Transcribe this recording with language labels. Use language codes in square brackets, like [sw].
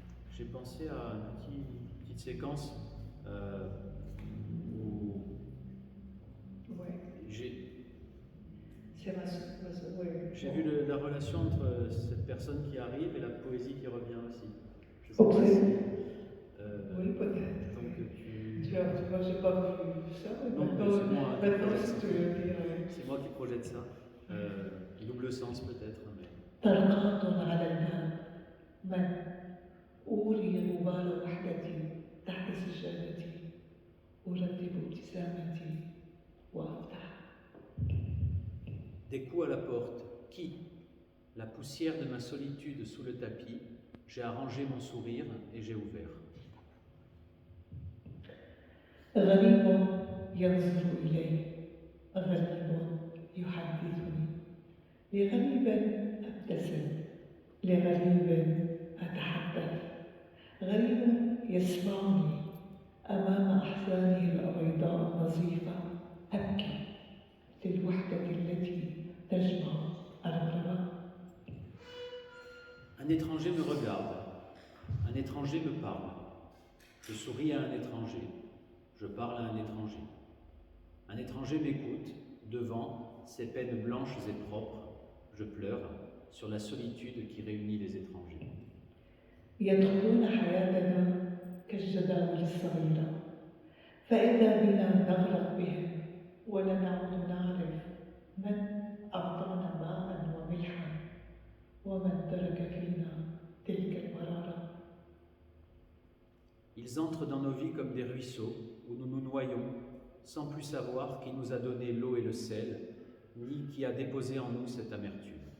[fr] J'ai pensé à une petite séquence où j'ai vu la relation entre cette personne qui arrive et la poésie qui revient aussi. Je sais pas si, oui, peut-être. Donc moi, j'ai pas vu ça, mais non, maintenant, si tu veux dire. C'est moi qui projette ça. Double sens peut-être. Mais... [ar] طرقات على الباب من أوري غبار وحدتي تحت سجادتي أرتب ابتسامتي وأفتح. [fr] Des coups à la porte. Qui? La poussière de ma solitude sous le tapis. J'ai arrangé mon sourire et j'ai ouvert. [ar] غريب ينظر إلي غريب يحدثني لغريب أبتسم لغريب أتحدث غريب يسمعني أمام أحزانه البيضاء النظيفة أبكي للوحدة التي تجمع الغرباء. [fr] Un étranger me regarde, un étranger me parle. Je souris à un étranger, je parle à un étranger. Un étranger m'écoute, devant ses peines blanches et propres, je pleure sur la solitude qui réunit les étrangers. [ar] يدخلون حياتنا كالجداول الصغيرة فإذا بنا نغرق بهم ولا نعود نعرف من أعطانا ماء وملحا ومن ترك فينا تلك المرارة. [fr] Ils entrent dans nos vies comme des ruisseaux où nous nous noyons sans plus savoir qui nous a donné l'eau et le sel, ni qui a déposé en nous cette amertume.